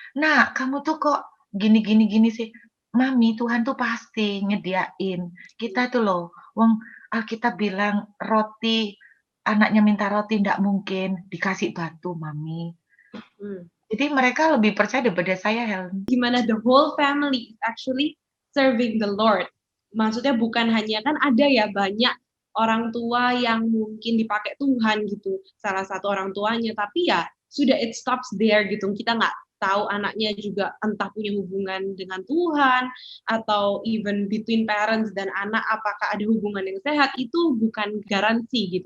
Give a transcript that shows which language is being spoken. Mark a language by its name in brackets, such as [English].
[Indonesian] Nah, kamu tuh kok gini sih? Mami, Tuhan tuh pasti nyediain. Kita tuh loh, wong Alkitab bilang roti, anaknya minta roti nggak mungkin dikasih batu, Mami. Jadi mereka lebih percaya daripada saya, Helen. [English] Gimana the whole family actually serving the Lord. [Indonesian] Maksudnya bukan hanya kan ada ya banyak orang tua yang mungkin dipakai Tuhan gitu, salah satu orang tuanya, tapi ya sudah [English] it stops there [Indonesian] gitu. Kita nggak tahu anaknya juga entah punya hubungan dengan Tuhan atau [English] even between parents [Indonesian] dan anak apakah ada hubungan yang sehat, itu bukan garansi gitu.